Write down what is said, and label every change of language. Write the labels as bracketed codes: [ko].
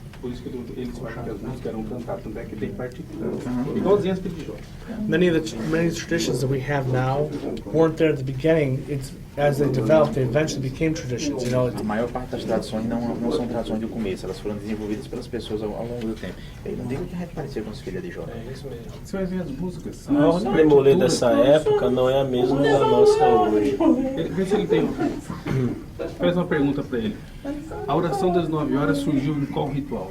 [pt] Por isso que eles falam que as músicas eram cantadas, tanto é que tem partitura. Igualzinho as filhas de Jó. [en] Many of the traditions that we have now weren't there at the beginning. It's as they developed, they eventually became traditions. You know, [pt] A maior parte das tradições não são tradições do começo, elas foram desenvolvidas pelas pessoas ao longo do tempo. Eu não digo que a gente parecia com os filhos de Jó. É isso mesmo. Você vai ver as músicas. A ordem de DeMolay dessa época não é a mesma da nossa hoje. Vê se ele tem. Faz uma pergunta pra ele. A oração das 9 horas surgiu em qual ritual?